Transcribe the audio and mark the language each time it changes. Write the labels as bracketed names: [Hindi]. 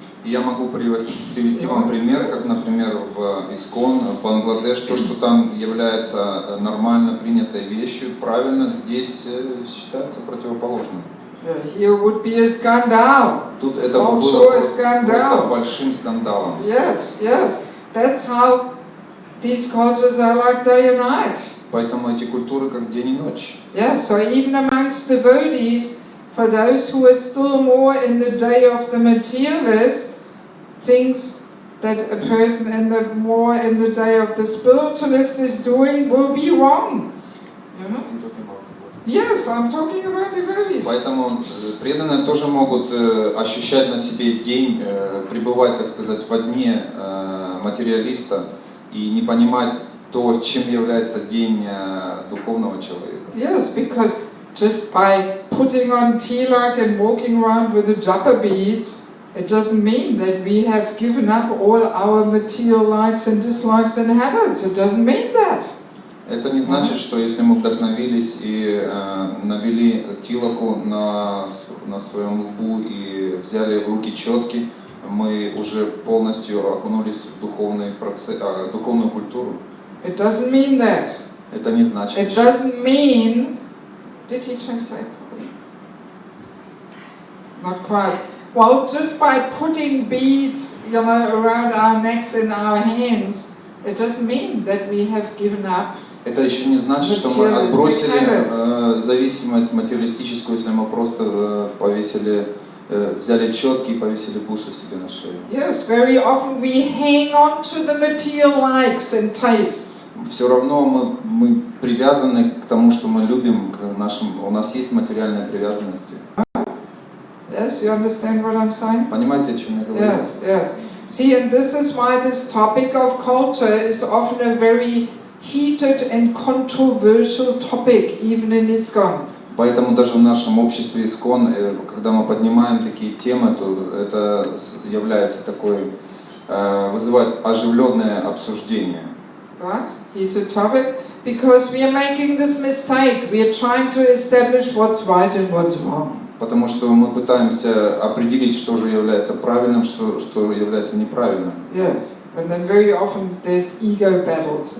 [Russian] Я могу привести вам пример, как, например, в ИСККОН, в Бангладеш, то, что там является нормально принятой вещью, правильно, здесь считается противоположным. [English] Here would be a scandal. [Russian] Тут это было просто большим скандалом. [English] Yes, yes. That's how these cultures are like day and night. [Russian] Поэтому эти культуры как день и ночь. [English] Yes, so even amongst devotees, for those who are still more in the day of the materialist, things that a person more in the day of the spiritualist is doing will be wrong. You know? Yes, I'm talking about devotees. [Russian] Поэтому преданные тоже могут ощущать на себе день, пребывать, так сказать, во дне материалиста и не понимать то, чем является день духовного человека. [English] Yes, because just by putting on tilak and walking around with the japa beads, It doesn't mean that we have given up all our material likes and dislikes and habits. It doesn't mean that. [Russian] Это не значит, что если мы вдохновились и навели тилоку на своем лбу и взяли в руки четки, мы уже полностью окунулись в духовную культуру. [English] It doesn't mean that. [Russian] Это не значит. [English] It doesn't mean. Did he translate? Not quite. Well, just by putting beads, around our necks and our hands, it doesn't mean that we have given up. [Russian] Это еще не значит, что мы отбросили зависимость материалистическую, если мы просто взяли четки и повесили бусы себе на шею. [English] Yes, very often we hang on to the material likes and tastes. [Russian] Все равно мы привязаны к тому, что мы любим, у нас есть материальные привязанности. [English] Yes, you understand what I'm saying? [Russian] Понимаете, о чем я говорю? [English] Yes, yes. See, and this is why this topic of culture is often a very heated and controversial topic, even in ISKCON. [Russian] Поэтому даже в нашем обществе ИСККОН, когда мы поднимаем такие темы, то это является такой, вызывает оживленное обсуждение. [English] Right? Heated topic, because we are making this mistake. We are trying to establish what's right and what's wrong. [Russian] Потому что мы пытаемся определить, что же является правильным, что является неправильным. [English] Yes. And then very often there's ego battles.